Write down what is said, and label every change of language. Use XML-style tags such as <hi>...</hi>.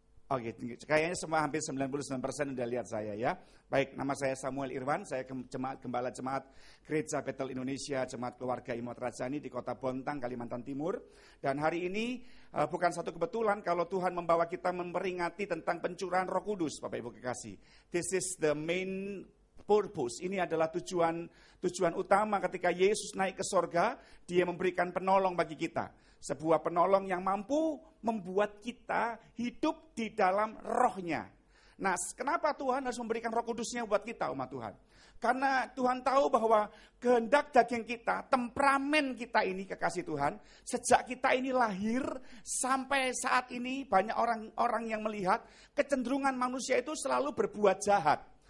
<id>Oke, kayaknya semua hampir 99% udah lihat saya ya. Baik, nama saya Samuel Irwan, saya Gembala Jemaat Gereja Betel Indonesia, Jemaat Keluarga Imot Rajani di Kota Bontang, Kalimantan Timur. Dan hari ini bukan satu kebetulan kalau Tuhan membawa kita memperingati tentang pencurahan Roh Kudus, Bapak Ibu kekasih.</id> <en>This is the main purpose.</en> <id>Ini adalah tujuan utama ketika Yesus naik ke sorga, dia memberikan penolong bagi kita. Sebuah penolong yang mampu membuat kita hidup di dalam rohnya. Nah, kenapa Tuhan harus memberikan Roh Kudusnya buat kita, umat Tuhan? Karena Tuhan tahu bahwa kehendak daging kita, temperamen kita ini, kekasih Tuhan, sejak kita ini lahir sampai saat ini banyak orang yang melihat kecenderungan manusia itu selalu berbuat jahat.</id>